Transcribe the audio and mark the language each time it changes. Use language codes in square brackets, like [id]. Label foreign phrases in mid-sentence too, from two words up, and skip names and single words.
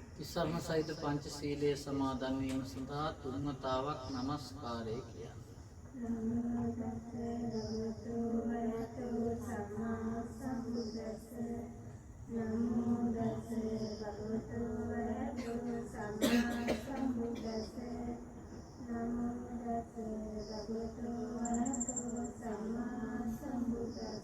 [si] ඉස්සරණ සහිත පංච සීලයේ සමාදන් වීම සඳහා තුන්වතාවක් නමස්කාරය කියන්න. [pi] නමෝ තස්ස භගවතු සම්මා සම්බුද්දස්ස නමෝ තස්ස භගවතු සම්මා සම්බුද්දස්ස නමෝ තස්ස භගවතු සම්මා සම්බුද්දස්ස